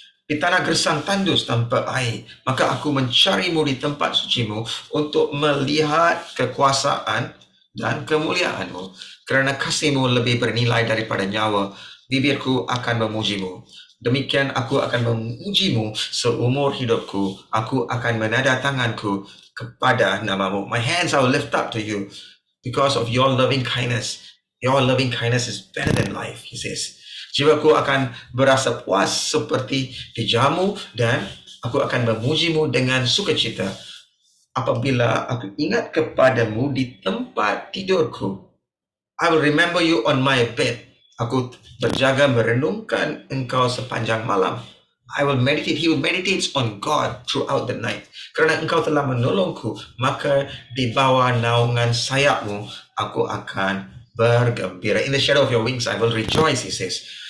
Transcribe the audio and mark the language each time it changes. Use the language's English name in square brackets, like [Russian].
[Malay] Di tanah gersang tandus tanpa air, maka aku mencarimu di tempat sucimu untuk melihat kekuasaan dan kemuliaanmu. Kerana kasihmu lebih bernilai daripada nyawa, bibirku akan memujimu. Demikian aku akan memujimu seumur hidupku. Aku akan menada tanganku kepada namamu. [English] My hands I will lift up to you because of your loving kindness. Your loving kindness is better than life, he says. [Malay] Jiwaku akan berasa puas seperti dijamu, dan aku akan memujimu dengan sukacita apabila aku ingat kepadamu di tempat tidurku. [English] I will remember you on my bed. [Malay] Aku berjaga merenungkan engkau sepanjang malam. [English] I will meditate. He will meditate on God throughout the night. [Malay] Kerana engkau telah menolongku, maka di bawah naungan sayapmu aku akan bergembira. [English] In the shadow of your wings I will rejoice, he says.